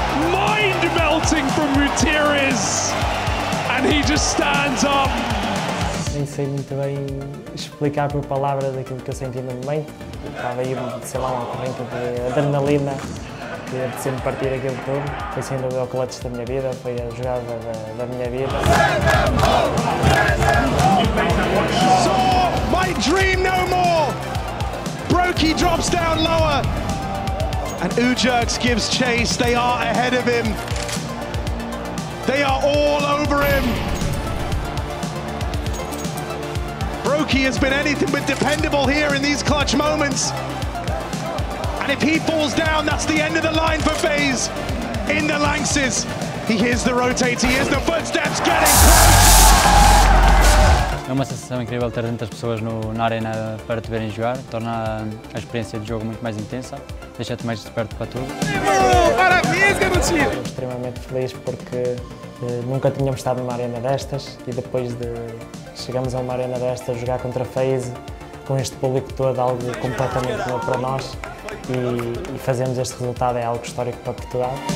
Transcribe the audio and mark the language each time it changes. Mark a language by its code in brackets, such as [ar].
[en] Mind-melting from Mutierrez, and he just stands up. [pt] Nem sei muito bem explicar por palavras aquilo que eu senti no momento. Estava aí, sei lá, uma corrente de adrenalina que ia sempre partir aquilo tudo. Foi sem dúvida o clutch da minha vida, foi a jogada da minha vida. [en] Saw might dream no more. Brokey drops down lower, and Ujerks gives chase. They are ahead of him. They are all over him. Brokey has been anything but dependable here in these clutch moments. And if he falls down, that's the end of the line for FaZe in the Lanxes. He hears the rotate, he hears the footsteps getting close. [pt] É uma sensação incrível ter tantas pessoas na arena para te verem jogar, torna a experiência de jogo muito mais intensa, deixa-te mais desperto para tudo. Parabéns, garotinho! Estou extremamente feliz porque nunca tínhamos estado numa arena destas e depois de chegamos a uma arena destas, jogar contra FaZe, com este público todo, algo completamente novo para nós e fazermos este resultado é algo histórico para Portugal.